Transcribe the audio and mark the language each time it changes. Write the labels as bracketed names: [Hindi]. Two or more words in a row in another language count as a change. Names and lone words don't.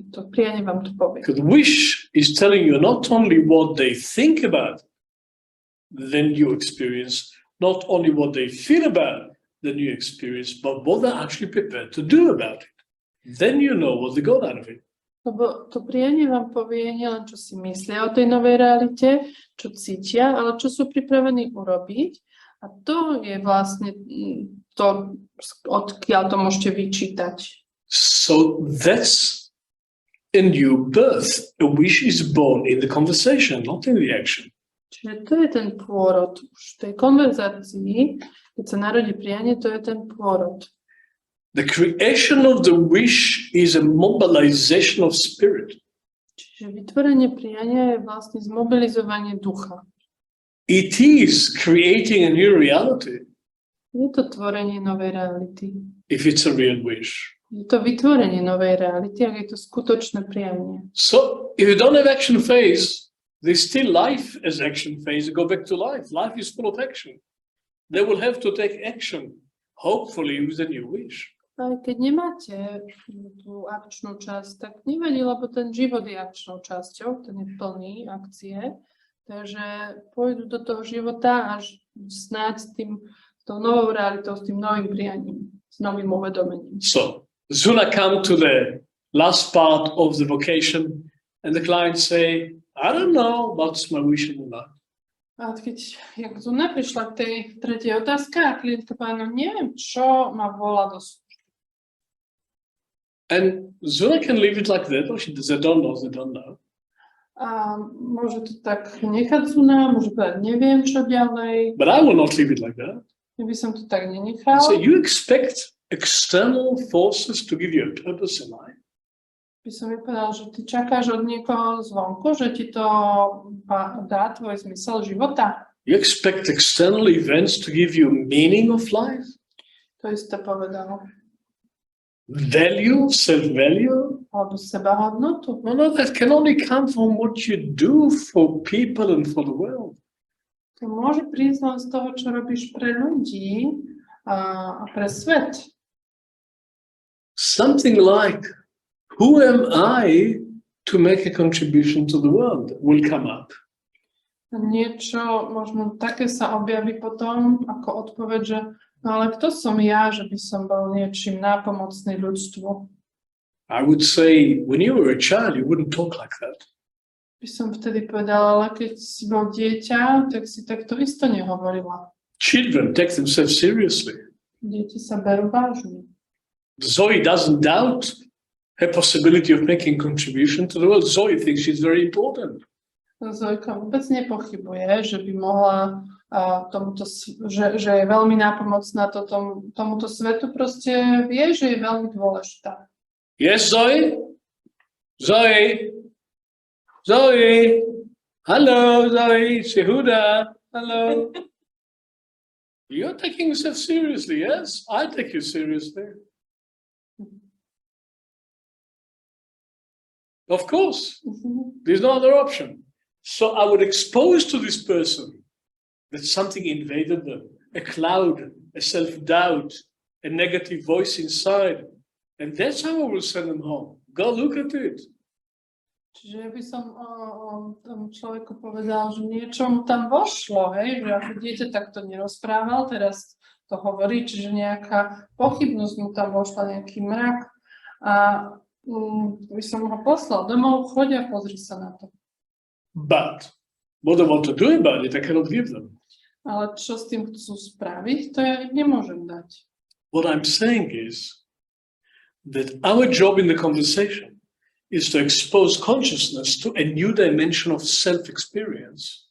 [Slovak] To prianie vám to povie. [English] Because wish is telling you not only what they think about the new experience, not only what they feel about the new experience, but what they're actually prepared to do about it. Then you know what they got out of it. [Slovak] Lebo to prianie vám povie nielen, čo si myslia o tej novej realite, čo cítia, ale čo sú pripravení urobiť. A to je vlastne to, odkiaľ to môžete vyčítať. [English] So that's a new birth. A wish is born in the conversation, not in the action. [Slovak] Čiže to je ten pôrod. Už v tej konverzácii, keď sa narodí prianie, to je ten pôrod. [English] The creation of the wish is a mobilization of spirit. [Slovak] Čiže vytvorenie priania je vlastne zmobilizovanie ducha. [English] It is creating a new reality. [Slovak] Je to tvorenie novej reality. [English] If it's a real wish. [Slovak] Je to vytvorenie novej reality, ak je to skutočné prianie. [English] So if you don't have action phase, there's still life as action phase. Go back to life. Life is full of action. They will have to take action, hopefully with a new wish. [Slovak] Aj keď nemáte tú akčnú časť, tak nevadí, lebo ten život je akčnou časťou, ten je plný akcie, takže pôjdu do toho života až snáď s tou novou realitou, s tým novým prianím, s novým uvedomením. [English] So, soon I come to the last part of the vocation and the client say, I don't know what's my wish in life. [Slovak] A keď Zuna prišla k tej tretej otázke a klientka povedala, no neviem, čo ma volá do služby. [English] And Zuna can leave it like that, or she says, they don't know. [Slovak] A môže to tak nechať Zuna, môže povedať, neviem, čo ďalej. [English] But I will not leave it like that. [Slovak] Ja by som to tak nenechal. [English] So you expect external forces to give you a purpose in life? [Slovak] By som mi povedal, že ty čakáš od niekoho zvonku, že ti to dá tvoj zmysel života. [English] You expect external events to give you meaning of life? [Slovak] To isté povedal. [English] Value, self-value? [Slovak] Alebo sebahodnotu. [English] No, that can only come from what you do for people and for the world. [Slovak] To môže prísť len z toho, čo robíš pre ľudí a pre svet. [English] Something like, who am I to make a contribution to the world will come up. [Slovak] Niečo možno také sa objaví potom ako odpoveď, že no ale kto som ja, že by som bol niečím nápomocný ľudstvu? [English] I would say, when you were a child, you wouldn't talk like that. [Slovak] By som vtedy povedala, ale keď si bol dieťa, tak si takto isto nehovorila. [English] Children take themselves seriously. [Slovak] Deti sa berú vážne. [English] Zoe doesn't doubt her possibility of making contribution to the world. Zoe thinks she's very important. [Slovak] Zojka vôbec nepochybuje, že by mohla že je veľmi nápomocná tomuto svetu, proste vie, že je veľmi dôležitá. [English] Yes, Zoe? Zoe? Zoe? Hello, Zoe, it's Yehuda. Hello. You're taking yourself seriously, yes? I take you seriously. Of course, there's no other option. So I would expose to this person that something invaded them, a cloud, a self-doubt, a negative voice inside. And that's how I will send them home. Go look at it. [Slovak] Čiže by som tomu človeku povedal, že niečo mu tam vošlo, hej, že ako dieťa takto nerozprával, teraz to hovorí, čiže nejaká pochybnosť mu tam vošla, nejaký mrak a by som ho poslal domov, choď a pozri sa na to. [English] But what I want to do about it, I cannot give them. [Slovak] Ale čo s tým chcú spraviť, to ja nemôžem dať. [English] What I'm saying is that our job in the conversation is to expose consciousness to a new dimension of self-experience.